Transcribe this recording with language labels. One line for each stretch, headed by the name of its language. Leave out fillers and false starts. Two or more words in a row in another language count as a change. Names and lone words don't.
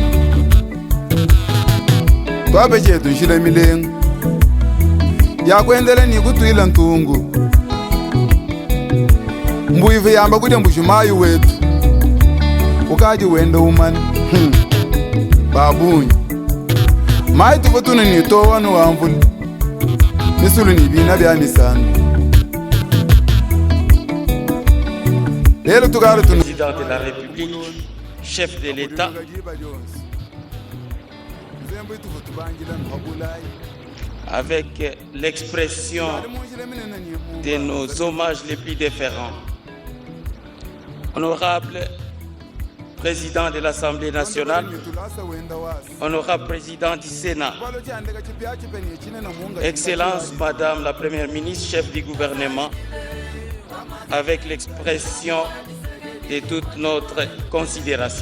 Luba-Katanga: Twabe chetu nshile milengu ya kuendele ni kutuila ntungu mbuive yamba kudya mbushumayu wetu ukaji wende umani babunyi mai tuvutunu ni towanu wamvuli misulu ni bina bya misanu lelo tukari tunu
French: Président de la République, chef de l'État, avec l'expression de nos hommages les plus déférents. Honorable Président de l'Assemblée nationale, honorable Président du Sénat, Excellence Madame la Première ministre, chef du gouvernement, avec l'expression de toute notre considération.